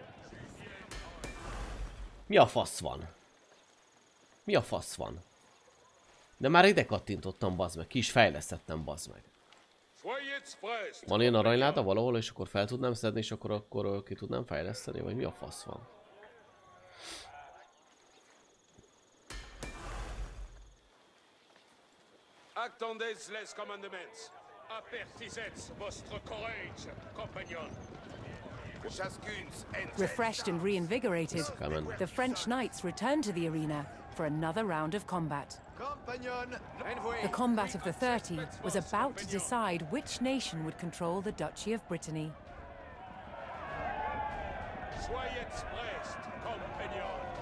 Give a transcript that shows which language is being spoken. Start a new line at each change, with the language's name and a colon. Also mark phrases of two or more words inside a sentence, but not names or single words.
Hungarian: Mi a fasz van? Mi a fasz van? De már ide kattintottam, bazd meg. Ki is fejlesztettem, bazd meg. Van ilyen aranyláda valahol, és akkor fel tudnám szedni, és akkor ki tudnám fejleszteni? Vagy mi a fasz van?
French: Attendez les commandements. Apertisez votre courage, compagnon.
English: Refreshed and reinvigorated, the French knights returned to the arena for another round of combat. The combat of the 30 was about to decide which nation would control the Duchy of Brittany.
French: Soyez prest, compagnon.